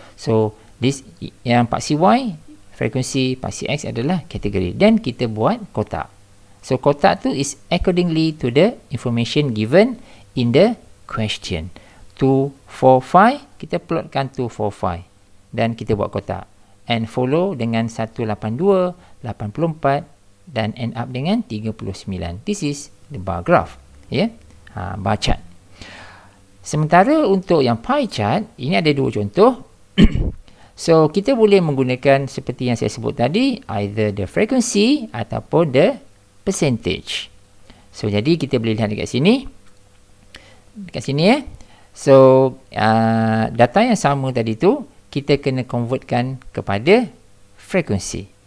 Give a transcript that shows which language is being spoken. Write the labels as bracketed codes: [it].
[ms] So this yang paksi Y, frekuensi paksi X adalah kategori, dan kita buat kotak. [en] So kotak tu is accordingly to the information given in the question. [ms] 2, 4, 5, kita plotkan 2, 4, 5 dan kita buat kotak, [en] and follow [ms] dengan 182, 84 dan [en] end up [ms] dengan 39. [en] This is the bar graph, ya, bar chart. [ms] Sementara untuk yang pie chart, ini ada dua contoh. So kita boleh menggunakan seperti yang saya sebut tadi, [en] either the frequency [ms] ataupun [en] the percentage. [ms] So jadi kita boleh lihat dekat sini. Dekat sini So data yang sama tadi tu kita kena convertkan kepada frekuensi.